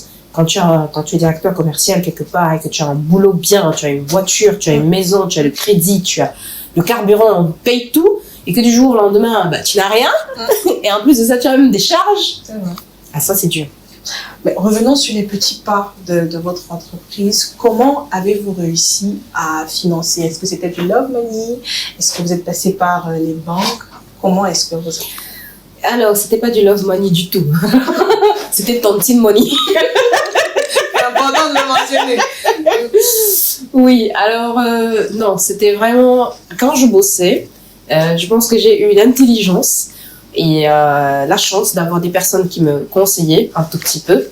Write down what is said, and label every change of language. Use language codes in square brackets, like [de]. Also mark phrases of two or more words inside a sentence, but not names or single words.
[fr] Quand tu es directeur commercial quelque part et que tu as un boulot bien, tu as une voiture, tu as une maison, tu as le crédit, tu as le carburant, on paye tout, et que du jour au lendemain, tu n'as rien, et en plus de ça, tu as même des charges. Ah, ça, c'est dur. Mais revenons sur les petits pas de votre entreprise. Comment avez-vous réussi à financer? Est-ce que c'était du [en] love money? [fr] Est-ce que vous êtes passé par les banques? Comment est-ce que vous... Alors, c'était pas du [en] love money [fr] du tout. C'était tontine money. C'est important de le mentionner. Oui, alors, non, c'était vraiment... Quand je bossais, je pense que j'ai eu l'intelligence et la chance d'avoir des personnes qui me conseillaient un tout petit peu.